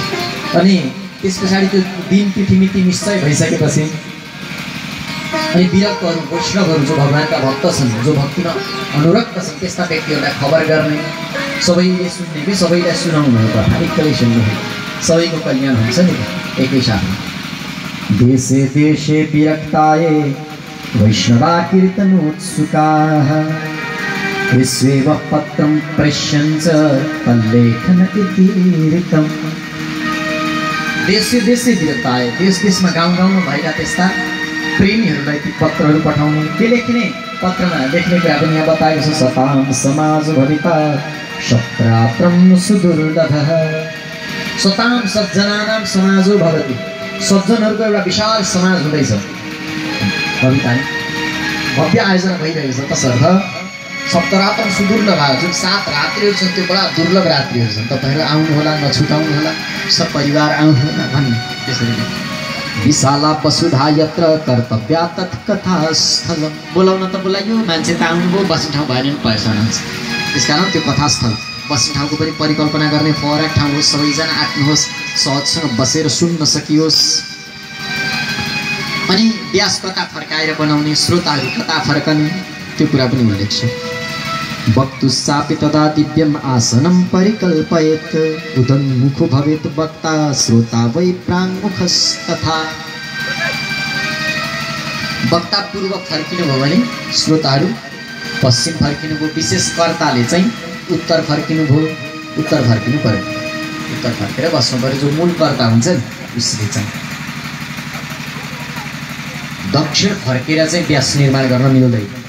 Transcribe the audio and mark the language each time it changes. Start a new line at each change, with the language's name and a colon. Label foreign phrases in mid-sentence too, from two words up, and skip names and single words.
Nepali: अनि त्यस पछाडि त्यो दिन तिथि मिति निश्चय भइसकेपछि अनि विरक्तहरू वैष्णवहरू जो भगवानका भक्त छन्, जो भक्तिमा अनुरक्त छन्, त्यस्ता व्यक्तिहरूलाई खबर गर्ने, सबैले सुन्ने कि सबैलाई सुनाउनु हो। कथा एकैले सुन्नु हो, सबैको कल्याण हुन्छ नि एकैसाथमा।
Sanskrit: देशे देशे विरक्ताये वैष्णवा कीर्तनोत्सुकाः विश्वेव पत्रं प्रेष्यञ्च तल्लेखनतितीर्कम्। देशे देशे विरक्ताये,
Nepali: देश देशमा गाउँ गाउँमा भएका त्यस्ता प्रेमीहरूलाई ती पत्रहरू पठाउने। के लेख्ने? पत्रमा लेख्ने कुरा पनि यहाँ बताएको छ।
Sanskrit: सतां समाज भविता शत्रात्रं सुदुर्लभः। सतां सज्जनानां समाजो भवति।
Nepali: सज्जनहरूको एउटा विशाल समाज हुँदैछ। भविता भव्य आयोजना भइरहेको छ। तसर्थ
Sanskrit: सप्तरात्रं सुदुर्लभ,
Nepali: जुन 7 रात्रिहरू छन् त्यो बडा दुर्लभ रात्रिहरू छन्। तपाईँहरू आउनुहोला, नछुटाउनु होला, सब परिवार आउनुहोला भन्ने।
Sanskrit: त्यसरी विशाला वसुधा यत्र कर्तव्या तत्कथास्थल।
Nepali: बोलाउन त बोलाइयो, मान्छे त आउनुभयो, बस्ने ठाउँ भएन भने पैसा हुन्छ। त्यसकारण त्यो कथास्थल बस्ने ठाउँको पनि परिकल्पना गर्ने, फरक ठाउँ होस्, सबैजना आँट्नुहोस्, सहजसँग बसेर सुन्न सकियोस्। अनि व्यास कथा फर्काएर बनाउने, श्रोताहरू कथा फर्कने, त्यो कुरा पनि उल्लेख छ।
Sanskrit: वक्तुस्सापि तदा दिव्यम् आसनं परिकल्पयेत् उदन्मुखो भवेत् वक्ता श्रोता वै प्राङ्मुखस्तथा।
Nepali: वक्ता पूर्व फर्किनु भयो भने श्रोताहरू पश्चिम फर्किनु भयो। विशेष कर्ताले चाहिँ उत्तर फर्किनु भयो, उत्तर फर्किनु पर्यो, उत्तर फर्केर बस्नु पर्यो। जो मूल कर्ता हुन्छ नि उसले चाहिँ दक्षिण फर्केर चाहिँ व्यास निर्माण गर्न मिल्दैन।